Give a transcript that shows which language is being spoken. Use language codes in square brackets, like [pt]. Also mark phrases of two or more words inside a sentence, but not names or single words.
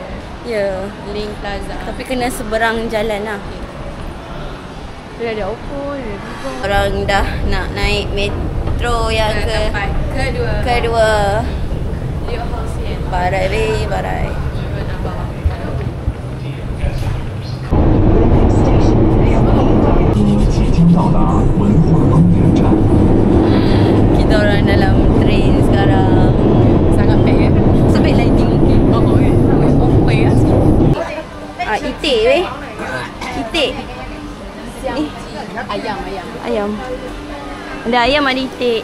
[ms] Ya. Link Plaza. Tapi kena seberang jalan lah. Dia ada Oppo, dia ada Vivo. Orang dah nak naik metro yang Tempat kedua. kedua. Liu Hongxian. Barai weh, barai. Nak bawa. [zh] 即将到达文化宫殿站。 [ms] Kita orang dalam train sekarang. Sangat pack ya. Sebab lighting okey. Oh, kan? Oppo ya. Itik weh. Itik. Ayam. Ayam. Ada ayam, ada itik.